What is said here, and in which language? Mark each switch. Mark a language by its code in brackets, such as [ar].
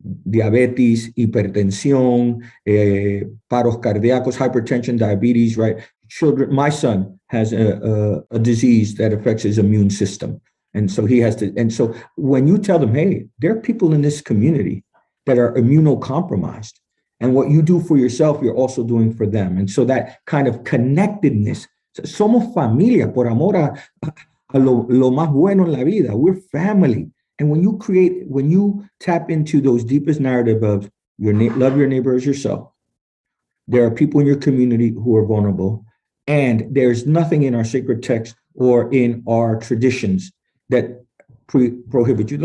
[es] Diabetes, hipertensión, paros cardíacos, [en] hypertension, diabetes, right? Children, my son has a disease that affects his immune system. And so he has to, and so when you tell them, hey, there are people in this community that are immunocompromised, and what you do for yourself, you're also doing for them. And so that kind of connectedness, [es] somos familia por amor a lo más bueno en la vida. [en] We're family. And when you tap into those deepest narrative of love your neighbor as yourself, there are people in your community who are vulnerable, and there's nothing in our sacred text or in our traditions that prohibit you.